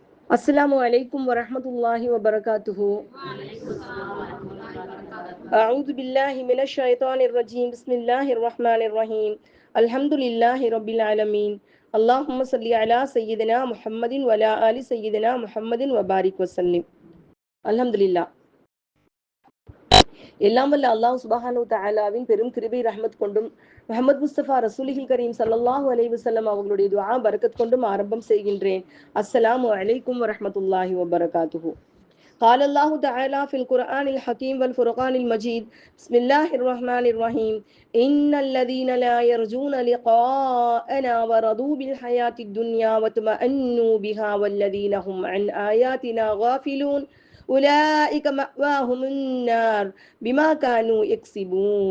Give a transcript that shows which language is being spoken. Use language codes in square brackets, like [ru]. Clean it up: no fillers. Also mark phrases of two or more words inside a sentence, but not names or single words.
[ar] السلام عليكم ورحمة الله وبركاته. أعوذ بالله من الشيطان الرجيم. بسم الله الرحمن الرحيم. الحمد لله رب العالمين. اللهم صل على سيدنا محمد وعلى آل سيدنا محمد وبارك وسلم. அல்ஹம்துலில்லாஹ். [ta] எல்லாம் வல்ல அல்லாஹ் சுப்ஹானஹு தஆலாவின் பெரும் கிருபை ரஹ்மத் கொண்டும் முஹம்மது முஸ்தபா [ar] رسول الكريم صلى الله عليه وسلم [ta] அவர்களுடைய துஆ பரக்கத் கொண்டும் ஆரம்பம் செய்கின்றேன். [ar] السلام عليكم ورحمة الله وبركاته. قال الله تعالى في القرآن الحكيم والفرقان المجيد. بسم الله الرحمن الرحيم. إن الذين لا يرجون لقاءنا ورضوا بالحياة الدنيا وطمأنوا بها والذين هم عن آياتنا غافلون أولئك مأواهم النار بما كانوا يكسبون.